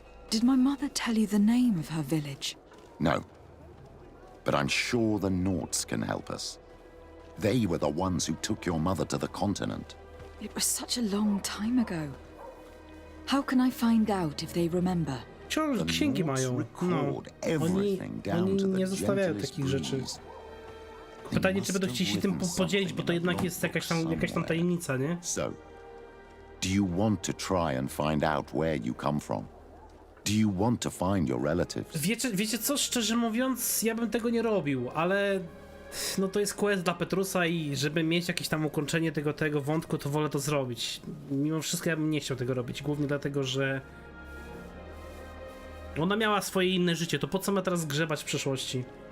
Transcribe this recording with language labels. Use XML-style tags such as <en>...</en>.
<en>Did my mother tell you the name of her village? No. But I'm sure the Norts can help us. They were the ones who took your mother to the continent. It was such a long time ago. How can I find out if they remember?</en> <pl>Księgi mają. No. Oni nie zostawiają takich rzeczy. Pytanie, czy będą chcieli się tym podzielić, bo to jednak jest jakaś tam tajemnica, nie?</pl> <en>So, do you want to try and find out where you come from? Do you want to find your relatives?</en> <pl>Wiecie co, szczerze mówiąc, ja bym tego nie robił, ale no to jest quest dla Petrusa i żeby mieć jakieś tam ukończenie tego wątku, to wolę to zrobić. Mimo wszystko ja bym nie chciał tego robić, głównie dlatego, że ona miała swoje inne życie, to po co ma teraz grzebać w przeszłości?</pl>